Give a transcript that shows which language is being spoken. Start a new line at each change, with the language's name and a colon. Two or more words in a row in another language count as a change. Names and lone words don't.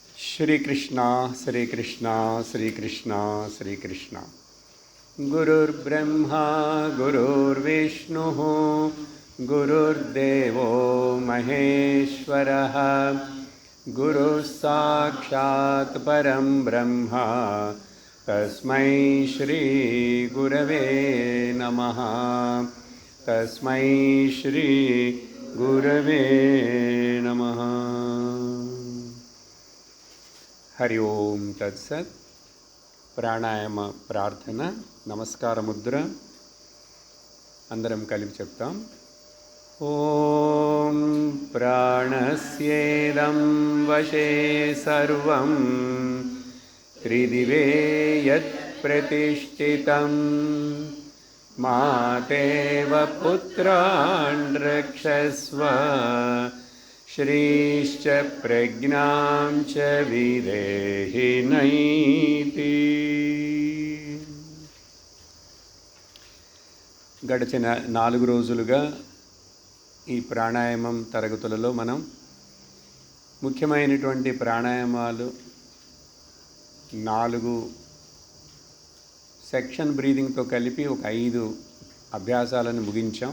Sanskrit: श्रीकृष्ण श्रीकृष्ण श्रीकृष्ण श्रीकृष्ण गुरुर्ब्रह्मा गुरुर्विष्णुः गुरुर्देवो महेश्वरः गुरुः साक्षात् परं ब्रह्म तस्मै श्री गुरवे नमः तस्मै श्री गुरवे नमः। हरि ओम तत्सत्।
Telugu: ప్రాణాయామ ప్రార్థన నమస్కార ముద్ర అందరం కలిపి చెప్తాం.
Sanskrit: ఓం ప్రాణస్యేదం వశే సర్వం త్రిదివే యత్ ప్రతిష్ఠితం మాతేవ పుత్రాన్ రక్షస్వ श्रीश्च प्रज्ञां च विदेहि नैति।
Telugu: గడిచిన 4 రోజులుగా ఈ ప్రాణాయామం తరగతులలో మనం ముఖ్యమైనటువంటి ప్రాణాయామాలు 4
English: section breathing
Telugu: కలిపి ఒక 5 అభ్యాసాలను ముగించాం.